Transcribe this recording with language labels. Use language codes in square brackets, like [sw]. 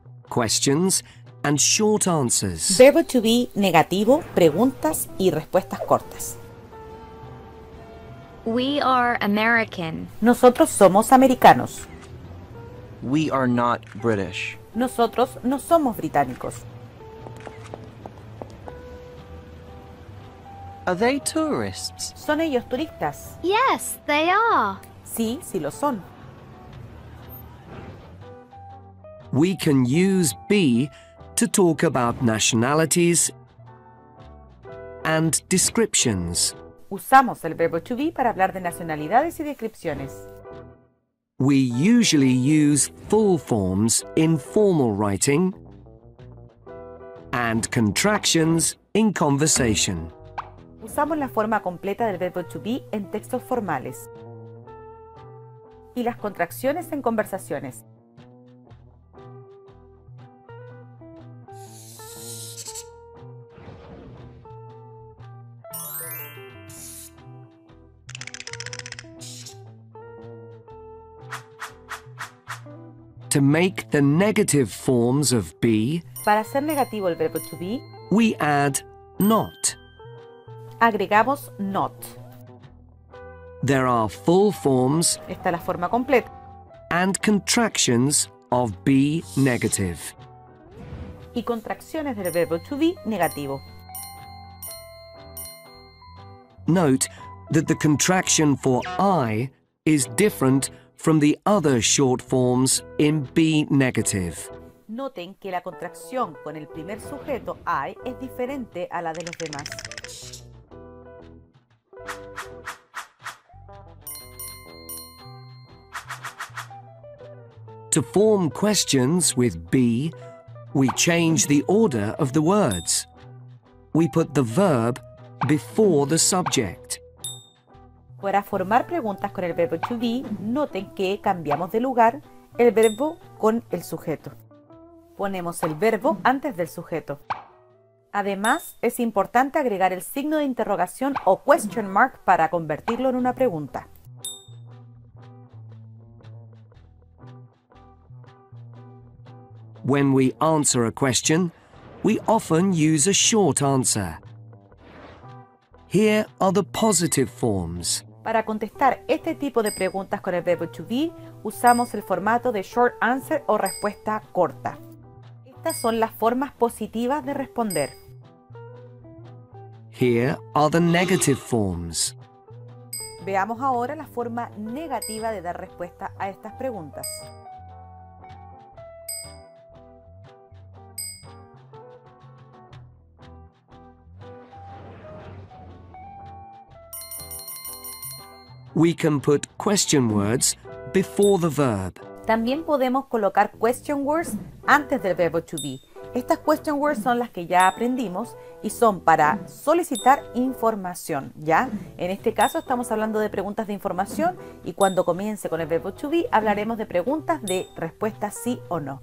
[en] Questions and short answers. [es] Verbo to be negativo, preguntas y respuestas cortas. [en] We are American. [es] Nosotros somos americanos. [en] We are not British. [es] Nosotros no somos británicos. [en] Are they tourists? [es] ¿Son ellos turistas? [en] Yes, they are. [es] Sí, sí lo son. [en] We can use be to talk about nationalities and descriptions. [es] Usamos el verbo to be para hablar de nacionalidades y descripciones. [en] We usually use full forms in formal writing and contractions in conversation. [es] Usamos la forma completa del verbo to be en textos formales y las contracciones en conversaciones. [en] To make the negative forms of be, [es] Para hacer negativo el verbo to be, [en] we add not. [es] agregamos not. [en] There are full forms [es] Esta es la forma completa. [en] and contractions of be negative. [es] Y contracciones del verbo to be negativo. [en] Note that the contraction for I is different from the other short forms in be negative. [es] Noten que la contracción con el primer sujeto I es diferente a la de los demás. [en] To form questions with be, we change the order of the words. We put the verb before the subject. [es] Para formar preguntas con el verbo to be, noten que cambiamos de lugar el verbo con el sujeto. Ponemos el verbo antes del sujeto. Además, es importante agregar el signo de interrogación o question mark para convertirlo en una pregunta. [en] When we answer a question, we often use a short answer. Here are the positive forms. [es] Para contestar este tipo de preguntas con el verbo to be, usamos el formato de short answer o respuesta corta. Estas son las formas positivas de responder. [en] Here are the negative forms. [es] Veamos ahora la forma negativa de dar respuesta a estas preguntas. [en] We can put question words before the verb. [es] También podemos colocar question words antes del verbo to be. Estas question words son las que ya aprendimos y son para solicitar información, ¿ya? En este caso estamos hablando de preguntas de información y cuando comience con el verbo to be hablaremos de preguntas de respuesta sí o no.